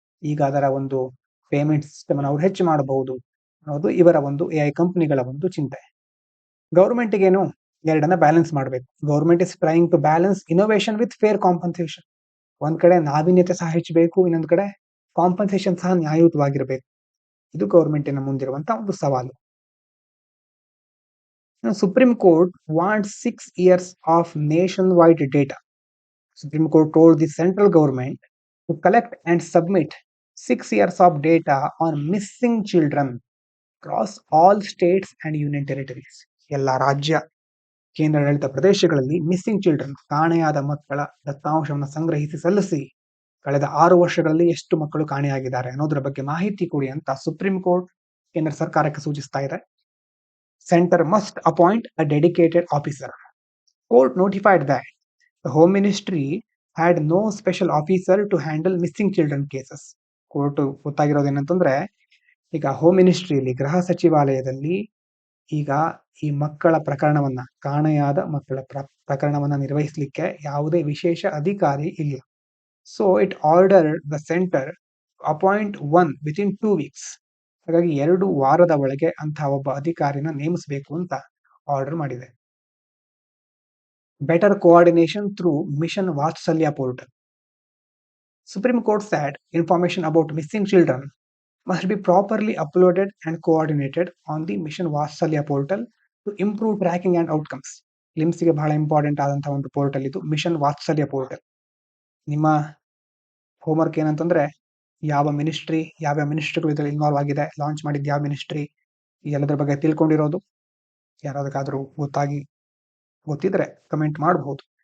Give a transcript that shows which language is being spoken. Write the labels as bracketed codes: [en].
[kn] ಈಗ ಅದರ ಒಂದು ಪೇಮೆಂಟ್ ಸಿಸ್ಟಮ್ ಅನ್ನು ಅವ್ರು ಹೆಚ್ಚು ಮಾಡಬಹುದು ಅನ್ನೋದು ಇವರ ಒಂದು AI ಕಂಪನಿಗಳ ಒಂದು ಚಿಂತೆ. ಗೌರ್ಮೆಂಟ್ ಏನು ಎರಡನ್ನ ಬ್ಯಾಲೆನ್ಸ್ ಮಾಡಬೇಕು. [en] Government is trying to balance innovation with fair compensation. [kn] ಒಂದ್ ಕಡೆ ನಾವೀನ್ಯತೆ ಸಹ ಹೆಚ್ಚಬೇಕು, ಇನ್ನೊಂದ್ ಕಡೆ ಕಾಂಪನ್ಸೇಷನ್ ಸಹ ನ್ಯಾಯಯುತವಾಗಿರಬೇಕು. ಇದು ಗೌರ್ಮೆಂಟಿನ ಮುಂದಿರುವಂತ ಒಂದು ಸವಾಲು. [en] Supreme Court wants 6 years of nationwide data. Supreme Court told the central government to collect and submit 6 years of data on missing children across all states and union territories. [kn] ಎಲ್ಲ ರಾಜ್ಯ ಕೇಂದ್ರಾಡಳಿತ ಪ್ರದೇಶಗಳಲ್ಲಿ ಮಿಸ್ಸಿಂಗ್ ಚಿಲ್ಡ್ರನ್ ಕಾಣೆಯಾದ ಮಕ್ಕಳ ದತ್ತಾಂಶವನ್ನು ಸಂಗ್ರಹಿಸಿ ಸಲ್ಲಿಸಿ ಕಳೆದ 6 ವರ್ಷಗಳಲ್ಲಿ ಎಷ್ಟು ಮಕ್ಕಳು ಕಾಣೆಯಾಗಿದ್ದಾರೆ ಅನ್ನೋದ್ರ ಬಗ್ಗೆ ಮಾಹಿತಿ ಕೊಡಿ ಅಂತ ಸುಪ್ರೀಂ ಕೋರ್ಟ್ ಕೇಂದ್ರ ಸರ್ಕಾರಕ್ಕೆ ಸೂಚಿಸ್ತಾ ಇದೆ. [en] Center must appoint a dedicated officer. Court notified that the Home Ministry had no special officer to handle missing children cases. [kn] Court ಗೊತ್ತಾಗಿರೋದೇನಂತಂದ್ರೆ ಈಗ ಹೋಮ್ ಮಿನಿಸ್ಟ್ರಿಯಲ್ಲಿ ಗೃಹ ಸಚಿವಾಲಯದಲ್ಲಿ ಈಗ ಈ ಮಕ್ಕಳ ಪ್ರಕರಣವನ್ನ ಕಾಣೆಯಾದ ಮಕ್ಕಳ ಪ್ರಕರಣವನ್ನ ನಿರ್ವಹಿಸಲಿಕ್ಕೆ ಯಾವುದೇ ವಿಶೇಷ ಅಧಿಕಾರಿ ಇಲ್ಲ. [en] So it ordered the centre appoint one within 2 weeks. [kn] ಹಾಗಾಗಿ 2 ವಾರದ ಒಳಗೆ ಅಂತಹ ಒಬ್ಬ ಅಧಿಕಾರಿನ ನೇಮಿಸಬೇಕು ಅಂತ ಆರ್ಡರ್ ಮಾಡಿದೆ. [en] Better coordination through mission Vatsalya portal. Supreme court said information about missing children must be properly uploaded and coordinated on the mission Vatsalya portal to improve tracking and outcomes. [kn] ಲಿಮ್ಸ್ಗೆ ಬಹಳ ಇಂಪಾರ್ಟೆಂಟ್ ಆದಂತಹ ಒಂದು ಪೋರ್ಟಲ್ ಇದು ಮಿಷನ್ ವಾತ್ಸಲ್ಯ portal. ನಿಮ್ಮ homework ಏನಂತಂದ್ರೆ ಯಾವ ಮಿನಿಸ್ಟ್ರಿಗಳು ಇದರಲ್ಲಿ ಇನ್ವಾಲ್ವ್ ಆಗಿದೆ, ಲಾಂಚ್ ಮಾಡಿದ ಯಾವ ಮಿನಿಸ್ಟ್ರಿ, ಎಲ್ಲದರ ಬಗ್ಗೆ ತಿಳ್ಕೊಂಡಿರೋದು, ಯಾರಾದಕ್ಕಾದ್ರೂ ಗೊತ್ತಿದ್ರೆ ಕಮೆಂಟ್ ಮಾಡಬಹುದು.